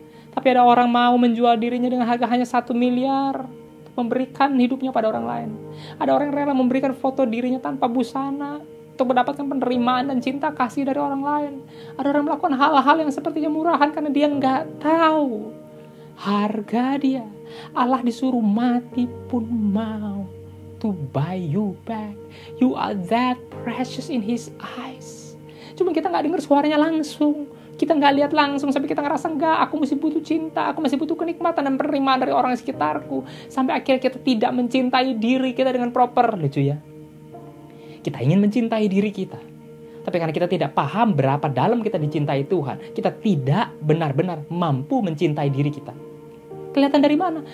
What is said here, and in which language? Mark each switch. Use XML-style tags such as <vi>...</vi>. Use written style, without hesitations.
<id>Tapi ada orang mau menjual dirinya dengan harga hanya 1 miliar, memberikan hidupnya pada orang lain. Ada orang yang rela memberikan foto dirinya tanpa busana, untuk mendapatkan penerimaan dan cinta kasih dari orang lain. Ada orang melakukan hal-hal yang sepertinya murahan karena dia nggak tahu harga dia. Allah disuruh mati pun mau</id> <en>to buy you back. You are that precious in His eyes.</en> <id>Cuma kita nggak dengar suaranya langsung. Kita nggak lihat langsung sampai kita ngerasa enggak, aku masih butuh cinta, aku masih butuh kenikmatan dan penerimaan dari orang sekitarku. Sampai akhirnya kita tidak mencintai diri kita dengan proper. Lucu ya. Kita ingin mencintai diri kita. Tapi karena kita tidak paham berapa dalam kita dicintai Tuhan, kita tidak benar-benar mampu mencintai diri kita. Kelihatan dari mana?</id>